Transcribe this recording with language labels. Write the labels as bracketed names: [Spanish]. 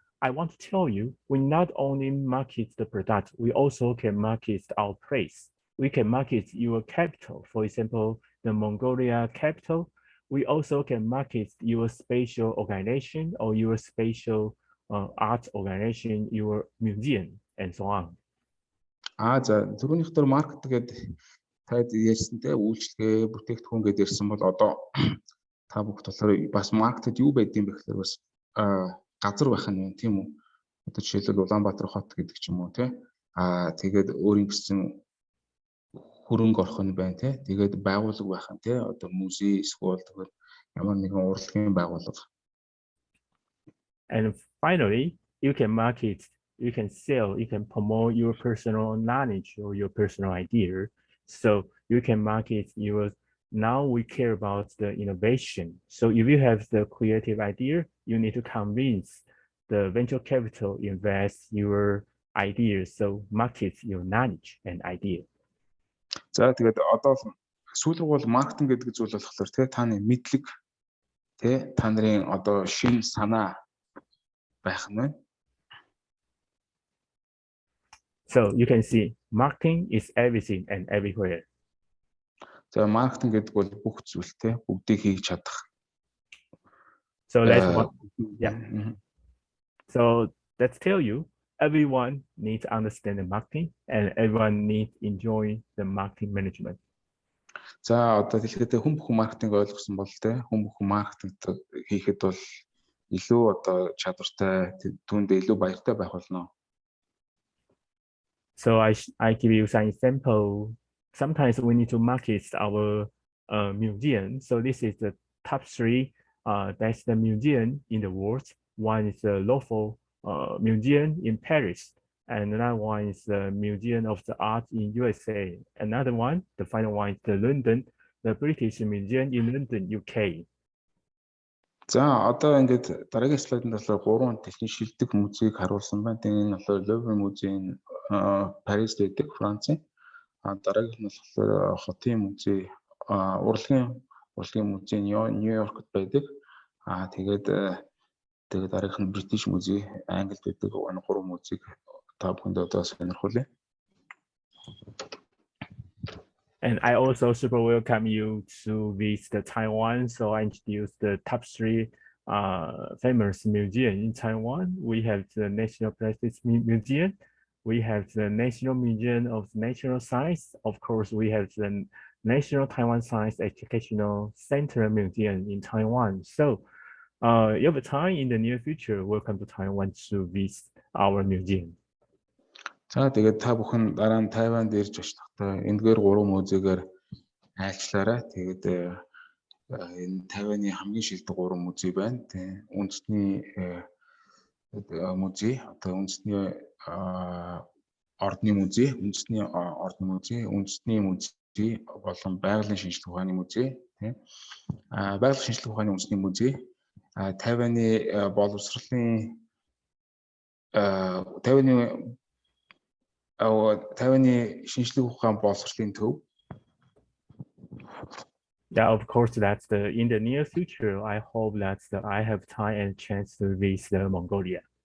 [English] I want to tell you, we not only market the product, we also can market our place. We can market your capital, for example, the Mongolia capital. We also can market your spatial organization or your spatial art organization, your museum, and so on. [Mongolian] За түрүүнийх дээр маркет гэдэг таад ярьсантэй үйлчлэгээ бүтээгдэхүүн гэдээ ярьсан бол одоо та бүхэн болохоор бас маркетед юу байдığım бэ гэхээр бас газар байх нь тийм үү? Одоо жишээлбэл Улаанбаатар хот гэдэг ч юм уу тий. Тэгээд өөрийн гэсэн хөрөнгө орох нь байна тий. Тэгээд байгууллага байх нь тий. Одоо музей эсвэл тэгээд ямар нэгэн урлагийн байгууллага. [English] And finally, you can market, you can sell, you can promote your personal knowledge or your personal idea. So you can market your, now we care about the innovation. So if you have the creative idea, you need to convince the venture capital invest your ideas. So market your knowledge and idea. [Mongolian] За тэгээд одоо сүүлрэг бол маркетинг гэдэг зүйл болохоор тий таны мэдлэг тий та нарын одоо шинэ санаа байх нь. [English] So you can see marketing is everything and everywhere. [Mongolian] За маркетинг гэдэг бол бүх зүйлтэй бүгдийг хийж чадах. [English] So that's what, yeah. So let's tell you, everyone needs to understand the marketing and everyone needs to enjoy the marketing management. [Mongolian] За одоо тэгэхээр хүн бүхэн маркетинг ойлгосон бол тэ хүн бүхэн маркетинг хийхэд бол илүү одоо чадвартай түүндээ илүү баяртай байх болно. [English] So I give you some example. Sometimes we need to market our museum. So this is the top 3. That's the museum in the world. One is the local museum in Paris. And another one is the Museum of the Art in USA. Another one, the final one is the London, the British Museum in London, UK. [Mongolian] За одоо ингээд дараагийн слайданд болохоор 3 техник шилдэг музейг харуулсан байна. Тэгээд энэ болохоор Louvre музей Парист байдаг, Францын. Дараагийнх нь болохоор хотын музей, урлагийн музей Нью-Йоркт байдаг. Тэгээд дараагийнх нь British музей Англид байдаг. Энэ 3 музейг та бүхэнд одоо сонирхуулъя. [English] And I also super welcome you to visit Taiwan. So I introduce the top 3 famous museums in Taiwan. We have the National Plastics Museum. We have the National Museum of Natural Science. Of course, we have the National Taiwan Science Educational Center Museum in Taiwan. So you have time in the near future, welcome to Taiwan to visit our museum. [Mongolian] За тэгээд та бүхэн дараа нь Тайванд ирж очихдаа эндгээр 3 музейгээр айлчлаарай. Тэгээд энэ Тайваны хамгийн шилдэг 3 музей байна. Тэ үндэсний музей, одоо үндэсний ордны музей, үндэсний музей болон байгалийн шинжлэх ухааны музей, тэ байгалийн шинжлэх ухааны үндэсний музей, Тайваны боловсролын Taiwan шинжлэх ухаан боловсролын төв. [English] Yeah, of course, that's in the near future. I hope that I have time and chance to visit Mongolia.